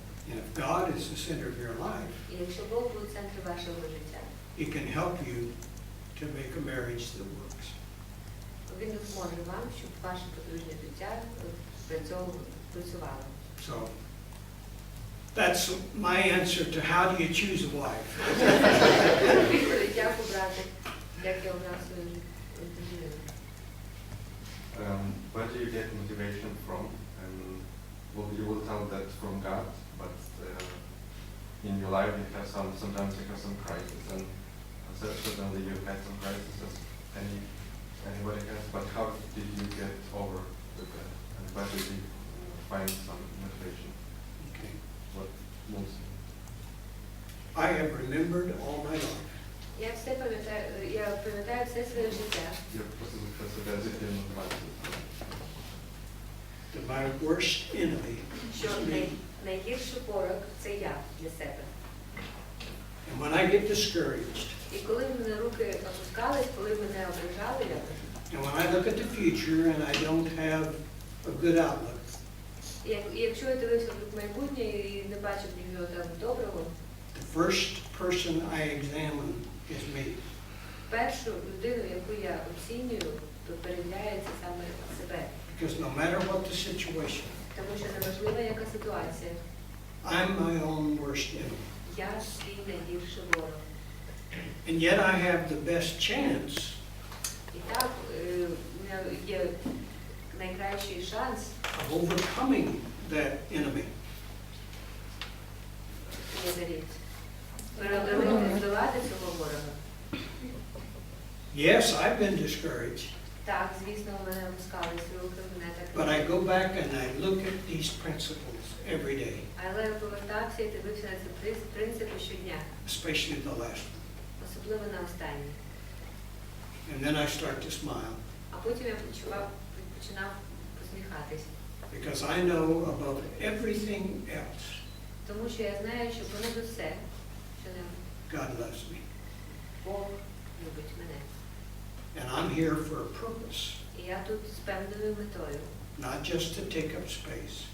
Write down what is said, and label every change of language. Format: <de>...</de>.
<en>And if God is the center of your life,</en> <uk>І якщо Бог буде центром вашого життя,</uk> <en>He can help you to make a marriage that works.</en> <uk>Він допоможе вам, щоб ваше подружнє життя працювало.</uk> <en>So that's my answer to how do you choose a wife.</en> <uk>Відповідь, як обрати, як я обрав свою дружину.</uk> <en>Where do you get motivation from? Well, you will tell that from God, but in your life you have sometimes you have some crisis, and certainly you had some crisis as anybody has. But how did you get over with that? And where did you find some motivation? Okay. What moves you? I have remembered all my life</en> <uk>Я пам'ятаю все своє життя, Я просто представляю себе мотивацію.</uk> <en>that my worst enemy</en> <uk>що</uk> <en>is me.</en> <uk>найгірший ворог – це я для себе.</uk> <en>And when I get discouraged,</en> <uk>І коли в мене руки опускались, коли мене ображали,</uk> <en>and when I look at the future and I don't have a good outlook.</en> <uk>І якщо я дивився в майбутнє і не бачив в нього там доброго,</uk> <en>The first person I examine is me.</en> <uk>першу людину, яку я оцінюю, то перевіряється саме себе.</uk> <en>Because no matter what the situation,</en> <uk>Тому що неважливо, яка ситуація.</uk> <en>I'm my own worst enemy.</en> <uk>Я свій найгірший ворог.</uk> <en>And yet I have the best chance</en> <uk>І так, у мене є найкращий шанс</uk> <en>of overcoming that enemy.</en> <uk>переобразити, здолати цього ворога.</uk> <en>Yes, I've been discouraged,</en> <uk>Так, звісно, у мене опускались руки, мене</uk> <en>but</en> <uk>так.</uk> <en>I go back and I look at these principles every day,</en> <uk>Але я повертався і дивився на ці принципи щодня,</uk> <en>especially the last one.</en> <uk>особливо на останній.</uk> <en>And then I start to smile</en> <uk>А потім я починав посміхатись.</uk> <en>because I know above everything else,</en> <uk>Тому що я знаю, що понад усе, що не</uk> <en>God loves me.</en> <uk>Бог любить мене.</uk> <en>And I'm here for a purpose,</en> <uk>І я тут з певною метою.</uk> <en>not just to take up space.</en>